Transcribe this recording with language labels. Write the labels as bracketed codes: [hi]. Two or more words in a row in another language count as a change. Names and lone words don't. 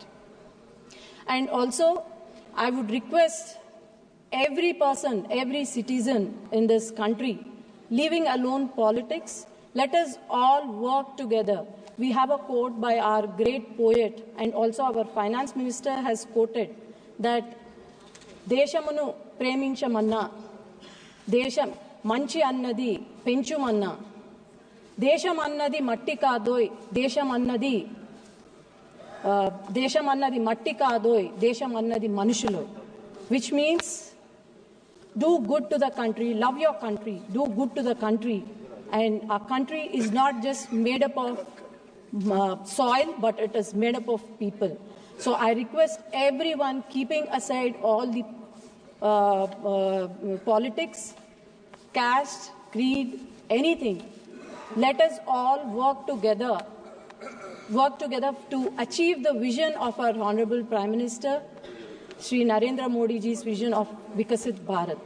[en] And also, I would request every person, every citizen in this country, leaving alone politics, let us all work together. We have a quote by our great poet, and also our finance minister has quoted that [te] దేశమును ప్రేమించమన్న, దేశం మంచి అన్నది పెంచుమన్న, దేశం అన్నది మట్టి కాదోయ్, దేశం అన్నది దేశం అన్నది మట్టి కాదోయ్, దేశం అన్నది మనుషులో, [en] which means do good to the country, love your country, do good to the country. And our country is not just made up of soil, but it is made up of people. So I request everyone, keeping aside all the politics, caste, creed, anything, let us all work together to achieve the vision of our Honorable Prime Minister, Shri Narendra Modi ji's vision of Vikasit Bharat.